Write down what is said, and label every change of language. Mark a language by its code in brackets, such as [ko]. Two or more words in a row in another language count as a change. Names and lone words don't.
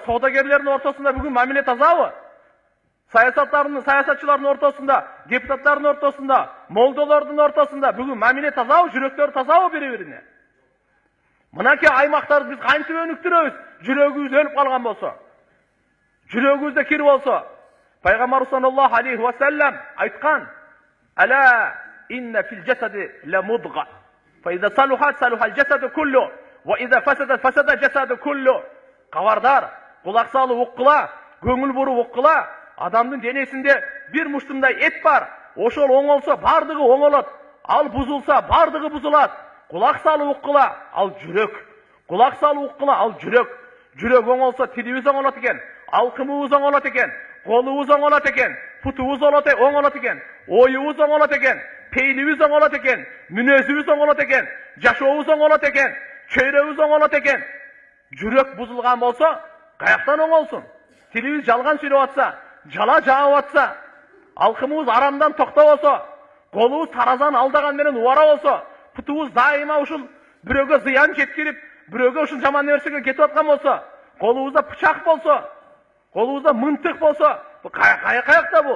[ky] Соодагерлердин ортосунда бүгүн мамиле тазабы? Саясатчылардын ортосунда, депутаттардын ортосунда, молдолордун ортосунда бүгүн мамиле тазабы? Жүрөктөр тазабы бири-бирине? Мынакей аймактарды биз кантип өнүктүрөбүз? Жүрөгүбүз өлүп калган болсо, жүрөгүбүздө кир болсо. Пайгамбарыбыз [ar] صلى الله عليه وسلم [ky] айткан: [ar] "ألا إن في الجسد لمضغة، فإذا صلحت صلح الجسد كله، وإذا فسدت فسد الجسد كله." [ky] Кабардар, кулак салып уккыла, көңүл буруп уккыла. Адамдын денесинде бир муштумдай эт бар. Ошол оңолсо бардыгы оңолот. Ал бузулса бардыгы бузулат. Кулак салып уккыла, ал жүрөк. Кулак салып уккыла, ал жүрөк. Жүрөк оңолсо тилибиз оңолот экен, алкымыбыз оңолот экен. kolubuz oңолот экен, путубуз оңолот экен, оюбуз оңолот экен, пейилибиз оңолот экен, мүнөзүбүз оңолот экен, жашообуз оңолот экен, чөйрөбүз оңолот экен. Жүрөк бузулган болсо, каяктан оңолсун? Тилибиз жалган сүйлөп атса, жала жаап атса, алкымыбыз арамдан токтобосо, колубуз таразан алдаган менен убара болсо, путубуз дайыма ушул бирөөгө зыян жеткирип, бирөөгө ушул жаман нерсеге кетип аткан болсо, колубузда пычак болсо, колубузда мынтык болсо, бул каякта бул?